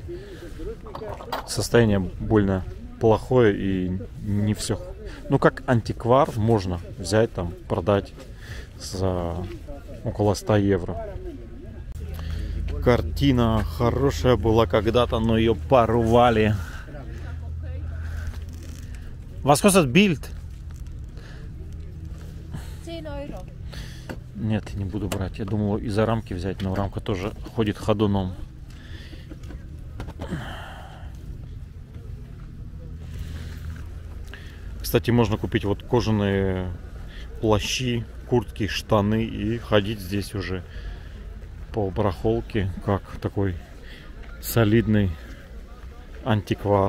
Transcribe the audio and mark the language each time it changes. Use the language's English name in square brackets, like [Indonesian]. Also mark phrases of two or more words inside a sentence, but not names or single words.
[Russian] Состояние больно плохое и не все. Ну как антиквар можно взять там, продать за около 100 евро. Картина хорошая была когда-то, но ее порвали. [German] Was kostet Bild? [Russian] 10 евро. Нет, не буду брать. Я думал из-за рамки взять, но рамка тоже ходит ходуном. Кстати, можно купить вот кожаные плащи, куртки, штаны и ходить здесь уже по барахолке, как такой солидный антиквар.